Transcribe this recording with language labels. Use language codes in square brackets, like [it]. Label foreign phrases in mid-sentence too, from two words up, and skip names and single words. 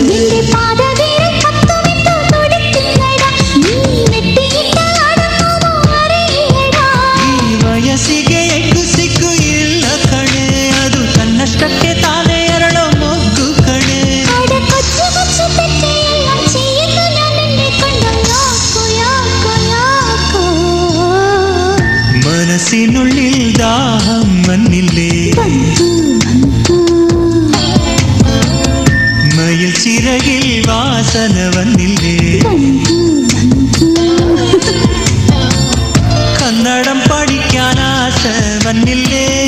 [kn] ಈ ವಯಸ್ಸಿಗೆ ಎಗ್ಗು ಸಿಕ್ಕು ಇಲ್ಲ ಕಣೆ ಅದು ತನ್ನಷ್ಟಕ್ಕೆ ತಾನೇ ಎರಡೋ ಮೊಗ್ಗು ಕಣೆ [ml] മനസ്സിനുള്ളിൽ ദാഹം മന്നില്ലേ മയിൽ ചിറകിൽ വാസന വന്നില്ലേ കന്നഡം പഠിക്കാൻ ആശ വന്നില്ലേ